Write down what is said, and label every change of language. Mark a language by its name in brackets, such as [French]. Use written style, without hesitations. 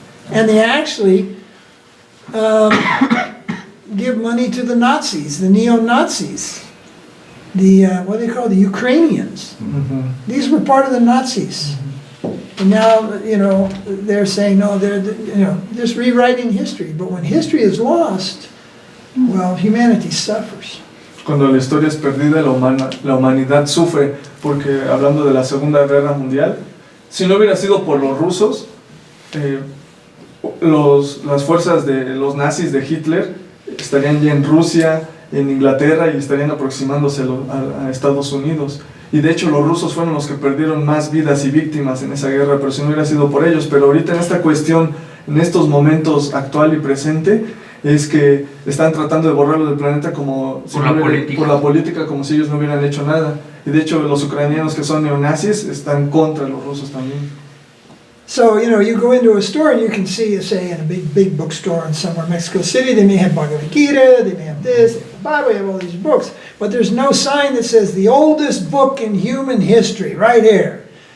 [English] And they actually give money to the Nazis, the neo-Nazis, what do they call the Ukrainians. These were part of the Nazis. And now, they're saying, no, they're just rewriting history. But when history is lost, well, humanity suffers. [Spanish] Cuando la historia es perdida, la humanidad sufre, porque hablando de la Segunda Guerra Mundial, si no hubiera sido por los rusos, las fuerzas de los nazis de Hitler estarían ya en Rusia, en Inglaterra, y estarían aproximándose a Estados Unidos. Y de hecho los rusos fueron los que perdieron más vidas y víctimas en esa guerra, pero si no hubiera sido por ellos. Pero ahorita en esta cuestión, en estos momentos actual y presente, es que están tratando de borrarlo del planeta como Por la política, como si ellos no hubieran hecho nada. Y de hecho los ucranianos que son neonazis están contra los rusos también. [English] So, you go into a store and you can see, say, in a big bookstore in somewhere in Mexico City, they may have Bhagavad Gita, they may have this, they have the Bible, they have all these books, but there's no sign that says the oldest book in human history, right here.